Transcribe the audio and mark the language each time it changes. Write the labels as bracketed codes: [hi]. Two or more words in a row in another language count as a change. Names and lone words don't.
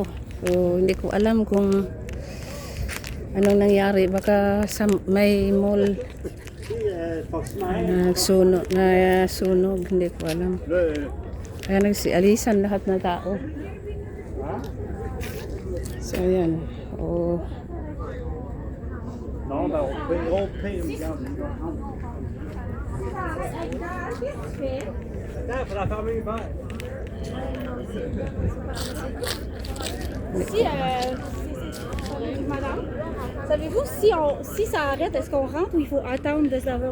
[tl] So hindi ko alam kung anong nangyari. Baka may mall sunog, hindi ko alam. Kaya nagsialisan lahat na tao. So ayan. Oh. [fr] Madame, savez-vous si ça arrête, est-ce qu'on rentre ou il faut attendre de savoir